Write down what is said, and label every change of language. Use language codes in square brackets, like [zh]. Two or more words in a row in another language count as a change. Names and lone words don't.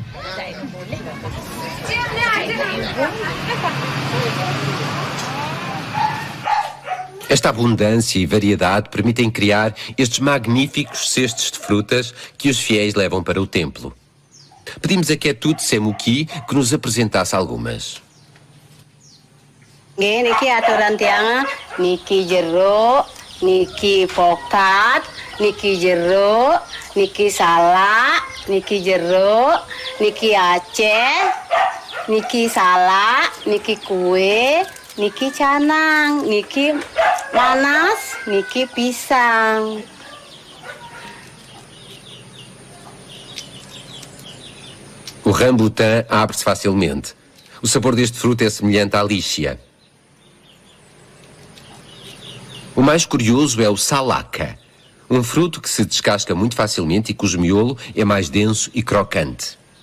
[pt] Esta abundância e variedade permitem criar estes magníficos cestos de frutas que os fiéis levam para o templo. Pedimos a Ketut Semuki que nos apresentasse algumas. [ban] Niki aturan tiang, niki jero, niki pokat, niki jeruk, niki salak, niki jeruk, niki Aceh, niki salak, niki kue, niki canang, niki nanas, niki pisang. [pt] O rambutan abre-se facilmente. O sabor deste fruto é semelhante à líchia. O mais curioso é o salaca, um fruto que se descasca muito facilmente e cujo miolo é mais denso e crocante.